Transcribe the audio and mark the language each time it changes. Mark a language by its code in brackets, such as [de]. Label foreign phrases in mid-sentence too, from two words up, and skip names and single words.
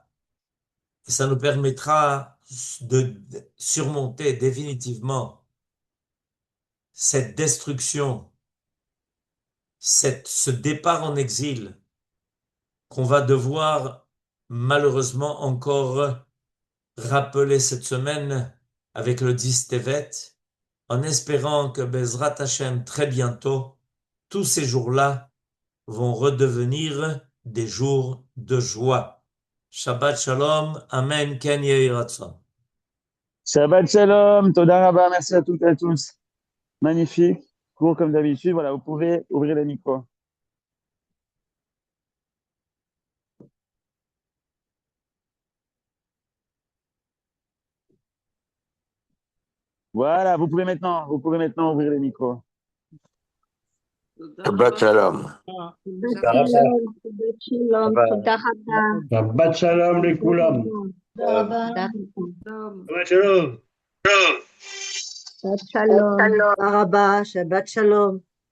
[fr] Et ça nous permettra de surmonter définitivement cette destruction, ce départ en exil qu'on va devoir malheureusement encore rappeler cette semaine avec le 10 Tevet, en espérant que [he] בעזרת השם [fr] très bientôt, tous ces jours-là vont redevenir des jours de joie. [he] שבת שלום אמן כן יהי רצון. שבת שלום תודה רבה, [fr] merci à toutes et à tous. Magnifique, court comme d'habitude. Voilà, vous pouvez ouvrir les micros. Voilà, vous pouvez maintenant ouvrir les micros. [he] שבת שלום. שלום שלום, תודה רבה. שבת שלום לכולם. תודה רבה. שבת שלום. שבת שלום. תודה רבה, שבת שלום.